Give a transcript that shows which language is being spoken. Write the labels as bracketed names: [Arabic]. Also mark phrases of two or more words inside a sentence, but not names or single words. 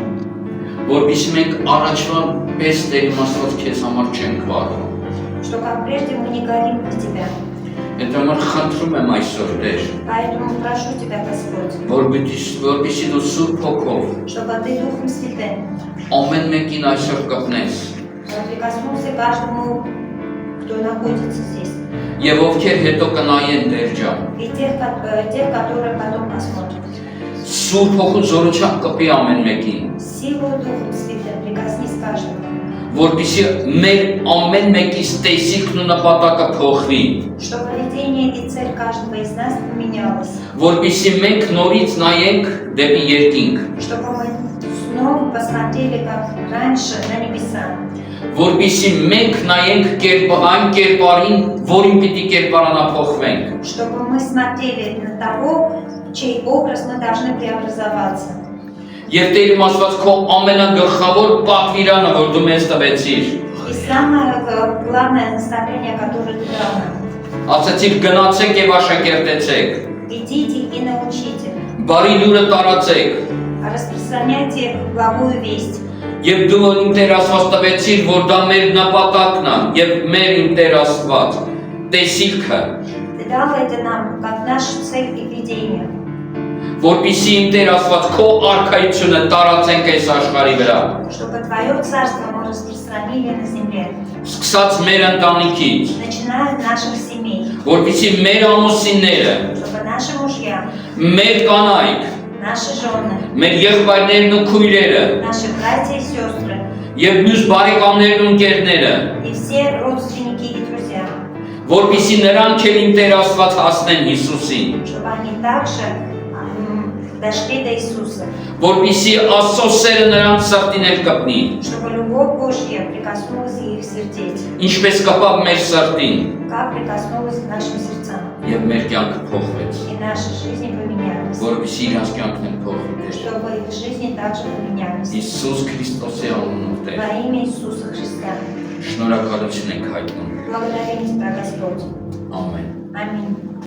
[Armenian] որովհետեւ մենք առաջվա պես Տեր Աստված քեզ համար չենք վարվում։ [Russian] что как прежде мы не горим на тебя. [Armenian] Այդ համար խնդրում եմ այսօր Տեր, [Russian] Поэтому прошу тебя, Господь, [Armenian] որովհետեւ դու Սուրբ Հոգով [Russian] чтобы ты Духом Святым [Armenian] ամեն մեկին այսօր կպնես, [Russian] прикоснулся к каждому, кто находится здесь, [Armenian] եւ ովքեր հետո կնայեն Տեր ջան, [Russian] и тех, которые потом посмотрят. [Armenian] Սուրբ Հոգու զորությամբ կպի ամեն մեկին, [Russian] Силу Духом Святым прикоснись к каждому, [Armenian] որովհետեւ մեր ամեն մեկից տեսիքն ու նպատակը փոխվի, [Russian] чтобы видение и цель каждого из нас поменялось, [Armenian] որովհետեւ մենք նորից նայենք դեպի երկինք, [Russian] чтобы мы снова посмотрели, как раньше, на небеса, [Armenian] որովհետեւ մենք նայենք այն կերպարին, որին պիտի կերպարանափոխվենք, [Russian] чтобы мы смотрели на того, чей образ мы должны преобразоваться. [Armenian] եւ Տեր Աստված քո ամենագլխավոր պատվիրանը, որ դու մեզ տվեցիր, [Russian] И самое главное наставление, которое ты дал нам. [Armenian] ասացիր գնացեք եւ աշակերտեցեք, [Russian] Идите и научите, [Armenian] բարի լուրը տարածեք, [Russian] распространяйте благую весть. [Armenian] եւ դու իմ Տեր Աստված տվեցիր, որ դա մեր նպատակն է եւ մեր իմ Տեր Աստված տեսիլքը, [Russian] Ты дал это нам, как нашу цель и видение, [Armenian] որպեսզի իմ Տեր Աստված քո արքայությունը տարածենք այս աշխարհի վրա, [Russian] чтобы Твое царство мы распространили на земле, [Armenian] սկսած մեր ընտանիքից, [Russian] начиная от наших семей, [Armenian] որպեսզի մեր ամուսինները, [Russian] чтобы наши мужья, [Armenian] մեր կանայք, [Russian] наши жены, [Armenian] մեր եղբայրներն ու քույրերը [Russian] наши братья и сестры [Armenian] եւ մյուս բարեկամներն ու ընկերները, [Russian] и все родственники и друзья, [Armenian] որպեսզի նրանք էլ իմ Տեր Աստված հասնեն Հիսուսին, [Russian] чтобы они также дошли до Иисуса, [Armenian] որպեսզի Աստծո սերը նրանց սրտին էլ կպնի, [Russian] чтобы любовь Божья прикоснулась и их сердец, [Armenian] ինչպես կպավ մեր սրտին [Russian] как прикоснулась к нашим сердцам, [Armenian] եւ մեր կյանքը փոխվեց, [Russian] и наши жизни поменялись, [Armenian] որպեսզի իրանց կյանքն էլ փոխվի Տեր։ [Russian] чтобы их жизни также поменялись. [Armenian] Հիսուս Քրիստոսի անունով Տեր, [Russian] Во имя Иисуса Христа. [Armenian] շնորհակալություն ենք հայտնում։ [Russian] Благодарим Тебя, Господь. [Armenian] Ամեն։ [Russian] Аминь.